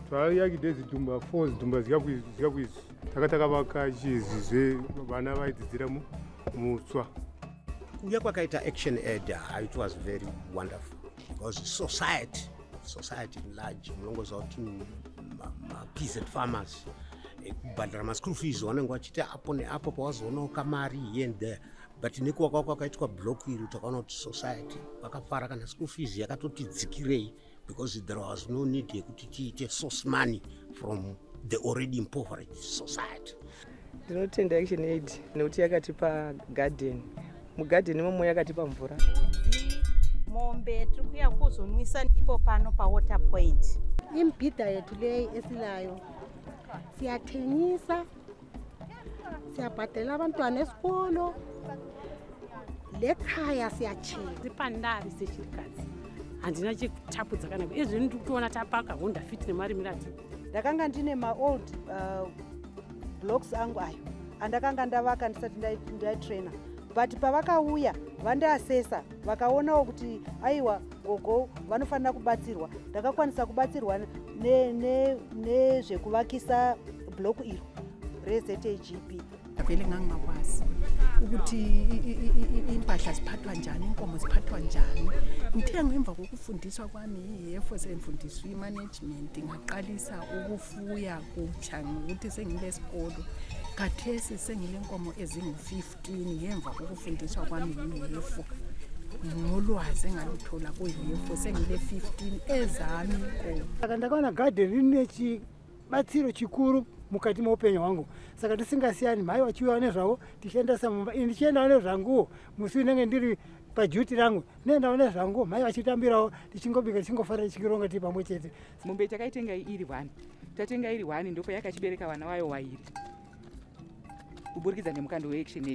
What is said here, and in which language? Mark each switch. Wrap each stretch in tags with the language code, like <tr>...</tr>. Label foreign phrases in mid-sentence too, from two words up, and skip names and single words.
<en>ActionAid, it was very wonderful because society in large, peasant farmers, but school fees</en> <sn>wanenge vachita apo neapo pawazoona kamari</sn> <en>here and there, but</en> <sn>nekuwaka kwakaitwa</sn> <en>block</en> <sn>iri takaona kuti</sn> <en>society</en> <sn>vakafara kana</sn> <en>school fees</en> <sn>yakatoti dzikirei</sn> <en>because there was no need</en> <sn>yekuti tiite</sn> <en>source money from the already impoverished society.</en> <sn>Ndinotenda ActionAid nekuti yakatipa garden, mugarden imomo yakatipa mvura. Mombe tikuya kuzonwisa ipo pano pa</sn> <en>water point.</en> <nd>Imbhida yethu leyi esilayo siyathengisa, siyabhadela abantwana esikolo, lekhaya siyachela.</nd> <sn>Zipandari sechirikadzi handina chekutapudza kana izvi ndikuona tapaka Honda Fit nemari mirati. Ndakanga ndine</sn> <en>ma-old blocks</en> <sn>angu ayo andakanga ndavaka ndisati ndaitrainer, but pavakauya vandaasesa vakaonawo kuti aiwa gogo vanofanira kubatsirwa, ndakakwanisa kubatsirwa nezvekuvakisa block iro reZAGP.</sn> <nd>Vele ngangakwazi ukuthi impahla ziphathwa njani, inkomo ziphathwa njani. Ngithe ngemva kokufundiswa kwami yefo sengifundiswa imanagement, ngaqalisa ukufuya kutsha ngokuthi sengilesikolo. Khathesi sengilenkomo ezingu-15 ngemva kokufundiswa kwami yefo. Ngolwazi engaluthola kuyefo sengile-15 ezami inkomo.</nd> <sn>Ndakaona garden ine chibatsiro chikuru mukati meupenyu hwangu, saka tisingasiyani mhai vachiuya nezvavo tichiendesa mumba. Ini ndichiendawo nezvanguwo musi unenge ndiri pajuti rangu, neendawo nezvanguwo mhai vachitambirawo tichingobika tichingofara tichironga tiri pamwe chete. Mombe takaitenga iri 1, tatenga iri 1 ndipo yakachibereka vana vayo vairi kuburikidza nemukando weActionAid.</sn>